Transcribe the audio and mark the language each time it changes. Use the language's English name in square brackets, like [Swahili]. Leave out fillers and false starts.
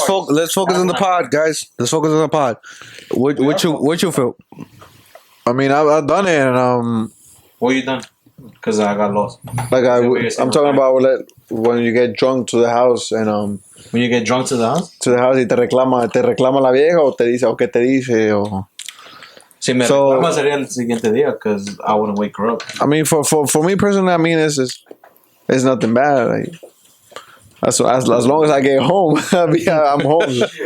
[English] Let's focus on the pod, guys. Let's focus on the pod. What you feel? I mean, I've done it, and what you done? Because I got lost. like I'm talking about when you get drunk to the house and When you get drunk to the house? [Spanish] y te reclama la vieja o te dice o qué te dice o. Si me reclama sería el siguiente día [English] because I wouldn't wake her up. I mean, for me personally, I mean, it's nothing bad. Like, as long as I get home, I'm home.